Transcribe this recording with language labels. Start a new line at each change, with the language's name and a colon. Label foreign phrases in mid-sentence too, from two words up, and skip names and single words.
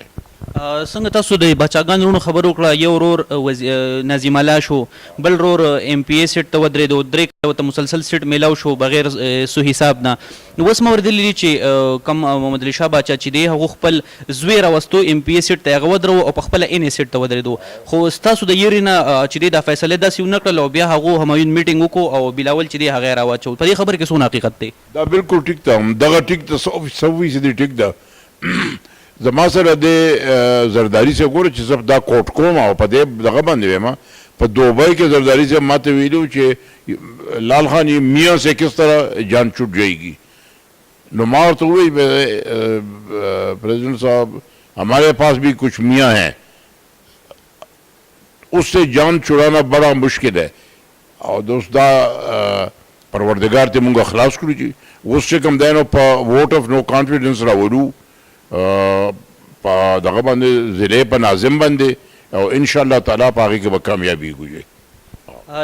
Pashto: څنګه تاسو د باچاګانو وروڼو خبره وکړه یو ورور نظیم الله شو بل ورور
English: MPA seat
Pashto: ته ودرېدو درې کاله ورته مسلسل سیټ میلاو شو بغیر سو حساب نه نو اوس ما اورېدلي دي چې کم محمد علي شاه باچا چې دی هغه خپل زوی راوستو
English: MPA seat
Pashto: ته هغه ودرو او په خپله
English: NA seat
Pashto: ته ودرېدو خو ستاسو د یېرې نه چې دی دا فیصلې داسې ونه کړل او بیا هغو همایون میټینګ وکړو او بلاول چې دی هغه یې راواچو په دې خبره کې څونه حقیقت دی؟ دا بالکل ټیک ده همدغه ټیک ده 100% ټیک ده زما سره د زرداري صاحب ګوره چې زه دا کوټ کوم او په دې دغه باندې ویم په دوبۍ کې زرداري صاحب ما ته ویلي چې لال خان
Urdu: یہ میاں سے کس طرح جان چھوٹ جائے گی
Pashto: نو ما ورته وویل پریزیڈنٹ صاحب
Urdu: ہمارے پاس بھی کچھ میاں ہیں اس سے جان چھڑانا بڑا مشکل ہے
Pashto: او دوست دا پروردگار ته مونږ خلاص کړو چې اوس چې کوم دی نو په
English: vote of no confidence
Pashto: راولو په دغه باندې ضلع په ناظم باندې او
Arabic: انشاءالله تعالی
Pashto: په هغې کې به کامیابي وکړي.